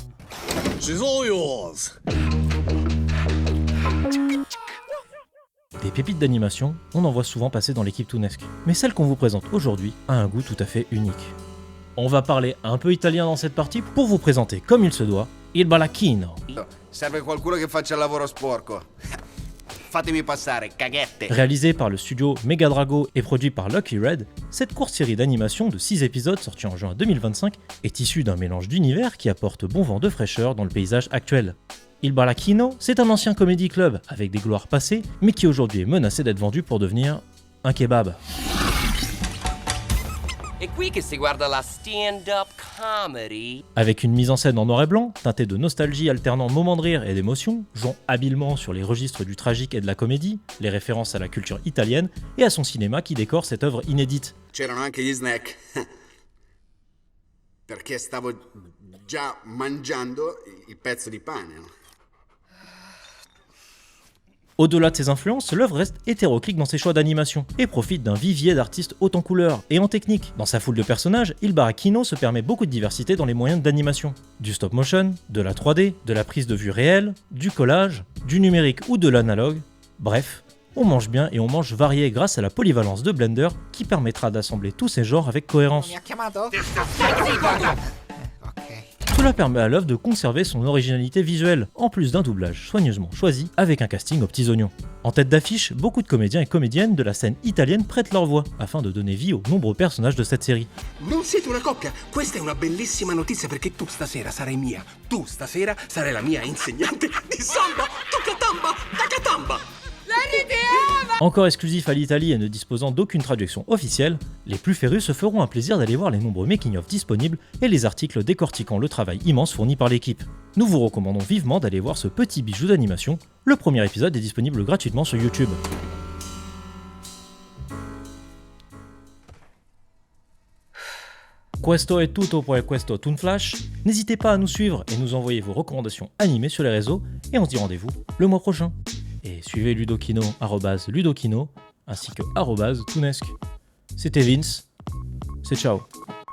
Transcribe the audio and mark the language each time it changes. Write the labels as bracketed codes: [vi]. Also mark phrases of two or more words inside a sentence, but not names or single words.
[en] She's all yours. [fr] Des pépites d'animation, on en voit souvent passer dans l'équipe Toonesque, mais celle qu'on vous présente aujourd'hui a un goût tout à fait unique. On va parler un peu italien dans cette partie pour vous présenter comme il se doit Il Balacchino. [it] Serve qualcuno che faccia il lavoro sporco. fatemi passare, caghette. [fr] Réalisé par le studio Mega Drago et produit par Lucky Red, cette courte série d'animation de 6 épisodes sortie en juin 2025 est issue d'un mélange d'univers qui apporte bon vent de fraîcheur dans le paysage actuel. Il Barattino, c'est un ancien comédie club avec des gloires passées, mais qui aujourd'hui est menacé d'être vendu pour devenir un kebab. [it] È qui che si guarda la [en] stand-up comedy. [fr] Avec une mise en scène en noir et blanc, teintée de nostalgie alternant moments de rire et d'émotion, jouant habilement sur les registres du tragique et de la comédie, les références à la culture italienne et à son cinéma qui décore cette œuvre inédite. [it] C'erano anche gli snack. Perché stavo già mangiando il pezzo di pane. No? [fr] Au-delà de ses influences, l'œuvre reste hétéroclite dans ses choix d'animation et profite d'un vivier d'artistes haut en couleurs et en technique. Dans sa foule de personnages, Il Barattino se permet beaucoup de diversité dans les moyens d'animation. Du [en] stop motion, [fr] de la 3D, de la prise de vue réelle, du collage, du numérique ou de l'analogue. Bref, on mange bien et on mange varié grâce à la polyvalence de Blender qui permettra d'assembler tous ces genres avec cohérence. Cela permet à l'œuvre de conserver son originalité visuelle, en plus d'un doublage soigneusement choisi avec un casting aux petits oignons. En tête d'affiche, beaucoup de comédiens et comédiennes de la scène italienne prêtent leur voix, afin de donner vie aux nombreux personnages de cette série. [it] Non siete una coppia? Questa è una bellissima notizia perché tu stasera sarai mia. Tu stasera sarai la mia insegnante di samba. Tucatamba, tacatamba. [fr] Encore exclusif à l'Italie et ne disposant d'aucune traduction officielle, les plus férus se feront un plaisir d'aller voir les nombreux making-of disponibles et les articles décortiquant le travail immense fourni par l'équipe. Nous vous recommandons vivement d'aller voir ce petit bijou d'animation. Le premier épisode est disponible gratuitement sur YouTube. [it] Questo è tutto per questo Toon Flash. [fr] N'hésitez pas à nous suivre et nous envoyer vos recommandations animées sur les réseaux et on se dit rendez-vous le mois prochain. Et suivez Ludokino, @Ludokino, ainsi que @Toonesque. C'était Vince, c'est ciao.